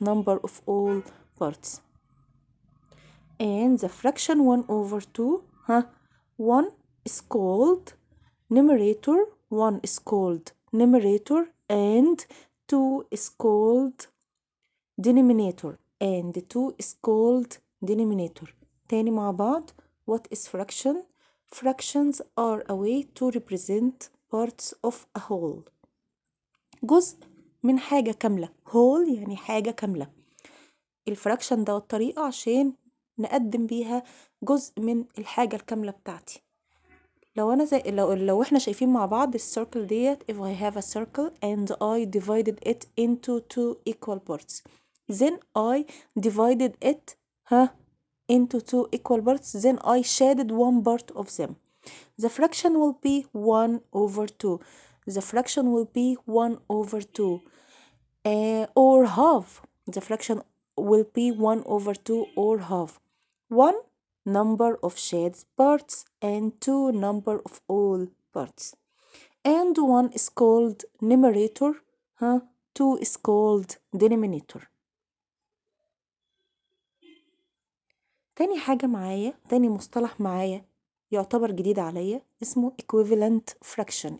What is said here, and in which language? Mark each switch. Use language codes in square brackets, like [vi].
[en] Number of all parts. And the fraction 1 over 2, 1 is called numerator, 1 is called numerator, and 2 is called denominator, and 2 is called denominator. [ar] تاني مع بعض. [en] What is fraction? Fractions are a way to represent parts of a whole. [ar] جزء من حاجة كاملة. whole يعني حاجة كاملة. الفراكشن ده الطريقة عشان نقدم بيها جزء من الحاجة الكاملة بتاعتي. لو انا زي لو احنا شايفين مع بعض السيركل ديت. [en] if I have a circle and I divided it into two equal parts, then I divided it into two equal parts, then I shaded one part of them. The fraction will be 1 over 2. The fraction will be 1 over 2 or half. The fraction will be 1 over 2 or half. 1 number of shaded parts and 2 number of all parts. And 1 is called numerator, 2 is called denominator. [ar] تاني حاجة معايا، تاني مصطلح معايا يعتبر جديد عليا، اسمه equivalent fraction.